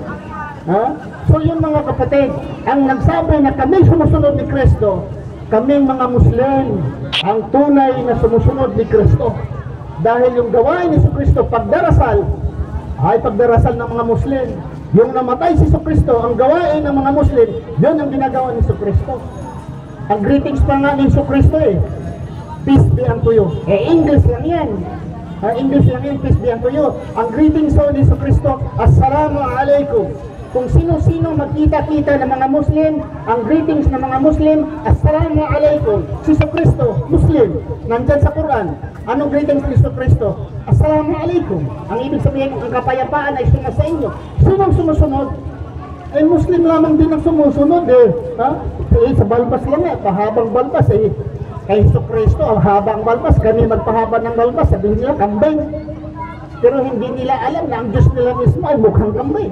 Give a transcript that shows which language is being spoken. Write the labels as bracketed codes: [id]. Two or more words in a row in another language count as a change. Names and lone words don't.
[tl] So yung mga kapatid, ang nagsabi na kami sumusunod ni Kristo, kaming mga Muslim, ang tunay na sumusunod ni Kristo. Dahil yung gawain ni Kristo, pagdarasal, ay pagdarasal ng mga Muslim. Yung namatay si Kristo, ang gawain ng mga Muslim, yun ang ginagawa ni Kristo. Ang greetings pa nga ni Kristo [en] peace be unto you. [tl] English lang yan. English lang yan, [en] peace be unto you. [tl] Ang greetings ni Kristo, [ar] السلام عليكم. [tl] Kung sino-sino magkita-kita ng mga Muslim, ang greetings ng mga Muslim, [ar] السلام عليكم. [tl] Si Kristo, Muslim, nandyan sa Quran. Anong greetings ni Kristo? [ar] السلام عليكم. [tl] Ang ibig sabihin, ang kapayapaan ay suma sa inyo. Sinong sumusunod? Muslim lamang din ang sumusunod sa balbas lang pahabang balbas kay Kristo, ang habang balbas, kami magpahaba ng balbas, sabihin nila, kambing. Pero hindi nila alam na ang Diyos nila mismo ay mukhang kambing.